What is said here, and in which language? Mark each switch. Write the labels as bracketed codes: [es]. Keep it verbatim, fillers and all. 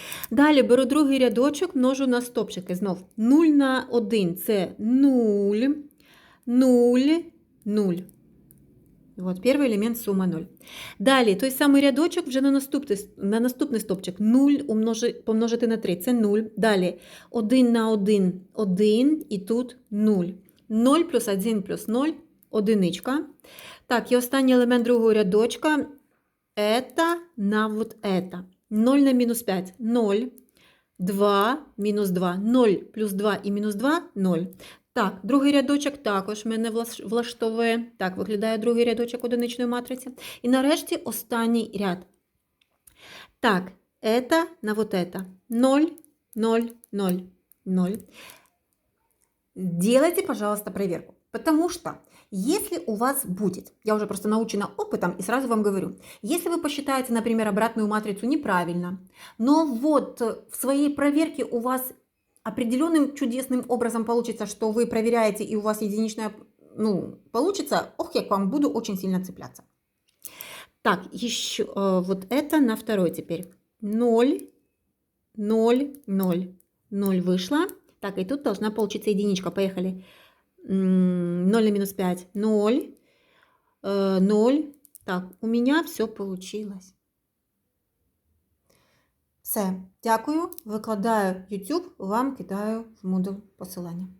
[uk] Далі беру другий рядочок, множу на стопчики. Знов нуль на один – це нуль, нуль, нуль. От, перший елемент сума нуль. Далі, той самий рядочок вже на наступний, на наступний стопчик. нуль умножи, помножити на три – це нуль. Далі, один на один – один, і тут нуль. нуль плюс один плюс нуль – одиничка. Так, і останній елемент другого рядочка – [ru] это на вот это. [uk] нуль на мінус п'ять – нуль. два, мінус два – нуль. Плюс два і мінус два – нуль. Так, другий рядочок також мене влаш- влаштовує. Так, виглядає другий рядочок одиничної матриці. І нарешті останній ряд. Так, [ru] это на вот это. [uk] нуль, нуль, нуль, нуль. [ru] Делайте, пожалуйста, проверку. Потому что, если у вас будет, я уже просто научена опытом и сразу вам говорю, если вы посчитаете, например, обратную матрицу неправильно, но вот э, в своей проверке у вас определенным чудесным образом получится, что вы проверяете и у вас единичная, ну, получится, ох, я к вам буду очень сильно цепляться. Так, еще э, вот это на второй теперь. ноль, ноль, ноль. ноль вышло. Так, и тут должна получиться единичка. Поехали. М, ноль на минус п'ять. ноль. э, ноль. Так, у меня все получилось. [uk] Все, дякую. Викладаю YouTube, вам кидаю в Moodle посилання.